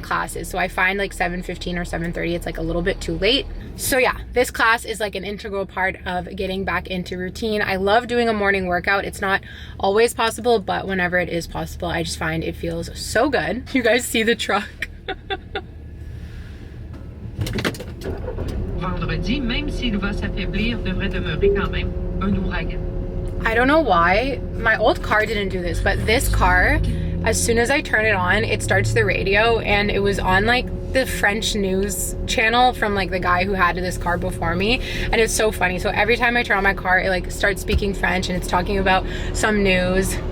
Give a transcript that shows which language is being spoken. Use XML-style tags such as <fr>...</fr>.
<en>classes, so I find like 7:15 or 7:30 it's like a little bit too late. So yeah, this class is like an integral part of getting back into routine. I love doing a morning workout. It's not always possible, but whenever it is possible, I just find it feels so good. You guys see the truck?</en> <fr>Vendredi, même s'il va s'affaiblir, devrait demeurer quand même un ouragan.</fr> <en>I don't know why my old car didn't do this, but this car, as soon as I turn it on, it starts the radio, and it was on like the French news channel from like the guy who had this car before me, and it's so funny. So every time I turn on my car, it like starts speaking French and it's talking about some news.</en>